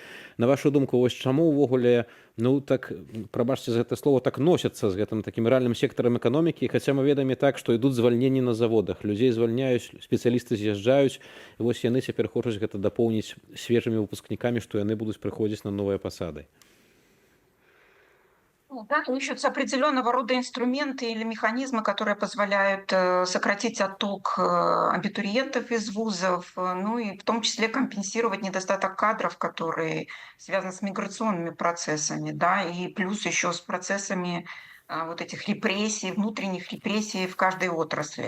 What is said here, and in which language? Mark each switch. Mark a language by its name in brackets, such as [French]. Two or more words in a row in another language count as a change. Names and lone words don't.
[Belarusian] На вашу думку, вось чаму ўвогуле так, прабачце за гэта слово, так носяцца з гэтым такім рэальным сектарам эканомікі, хаця мы ведаем і так, што ідуць звальненні на заводах, людзей звальняюць, спецыялісты з'язджаюць, і вось яны цяпер хочуць гэта дапоўніць свежымі выпускнікамі, што яны будуць прыходзіць на новыя пасады. [Russian] Да, ищутся определенного рода инструменты или механизмы, которые позволяют сократить отток абитуриентов из вузов, ну и в том числе компенсировать недостаток кадров, который связан с миграционными процессами, да, и плюс еще с процессами вот этих репрессий, внутренних репрессий в каждой отрасли.